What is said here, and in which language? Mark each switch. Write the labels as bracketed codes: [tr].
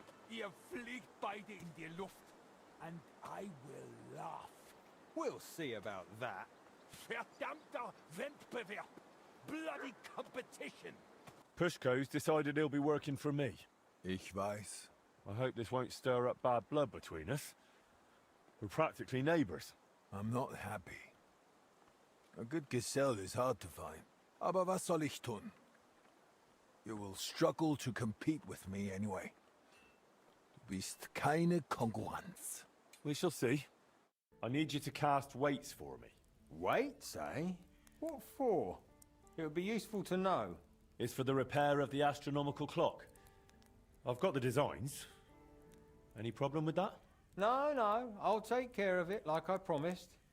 [de] Ihr fliegt beide in die Luft. [en] And I will laugh. We'll see about that. [de] Verdammter Wettbewerb. [en] Bloody competition. Pushko's decided he'll be working for me. [de] Ich weiß. [en] I hope this won't stir up bad blood between us. We're practically neighbours. I'm not happy. A good Gesell is hard to find. [de] Aber was soll ich tun? [en] You will struggle to compete with me anyway. [de] Du bist keine Konkurrenz. [en] We shall see. I need you to cast weights for me. Weights, eh? What for? It would be useful to know. It's for the repair of the astronomical clock. I've got the designs. Any problem with that? No, I'll take care of it like I promised.